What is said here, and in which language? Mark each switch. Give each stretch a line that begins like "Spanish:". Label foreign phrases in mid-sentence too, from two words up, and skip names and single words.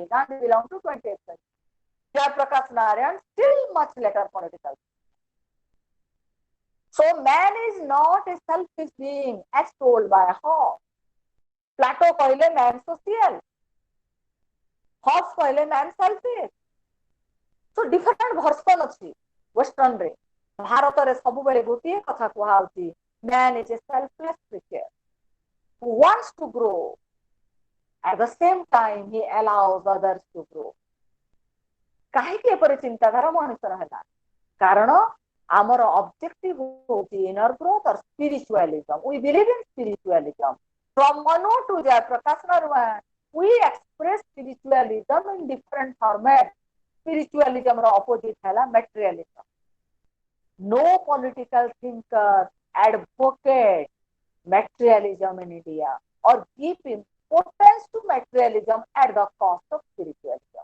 English: Gandhi belonged to 20th century. Jayaprakash Narayan still much later political. So man is not a selfish being as told by Hobbes. Plato कहले man social. Hobbes कहले man selfish. So different version अछि Western रे.
Odia: ଭାରତ ରେ ସବୁ ବେଳେ ଗୋଟିଏ କଥା କୁହାଯାଉଛି,
English: man is a selfless creature who wants to grow. At the same time, he allows others to grow.
Odia: କାହିଁକି ଏପରି ଚିନ୍ତାଧାରା ମନୁଷ୍ୟ ରହିଲା? କାରଣ ଆମର ଅବଜେକ୍ଟିଭ ହେଉଛି
English: inner growth and spiritualism. We believe in spiritualism. From Manu to Jayaprakash Narayan, we express spiritualism in different formats. Spiritualism ro opposite हैला materialism. No political thinker advocate materialism in India or give importance to materialism at the cost of spiritualism.